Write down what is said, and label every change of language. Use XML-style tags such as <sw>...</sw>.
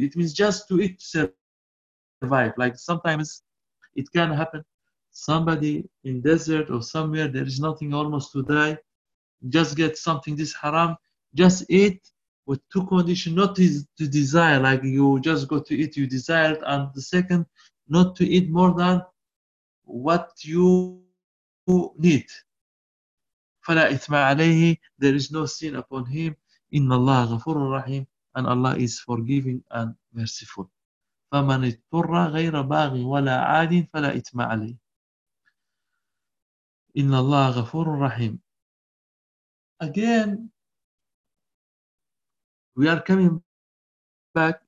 <en>It means just to eat to survive. Like sometimes it can happen, somebody in desert or somewhere, there is nothing almost to die, just get something this haram, just eat with two conditions, not to desire, like you just go to eat, you desired, and the second, not to eat more than what you need.</en> <ar>فلا إثم عليه.</ar> <en>There is no sin upon him.</en> <ar>إن الله غفور رحيم.</ar> <en>And Allah is forgiving and merciful.</en> <ar>فمن اضطر غير باغ ولا عاد فلا إثم عليه. إن الله غفور رحيم.</ar> <en>Again, we are coming back.</en>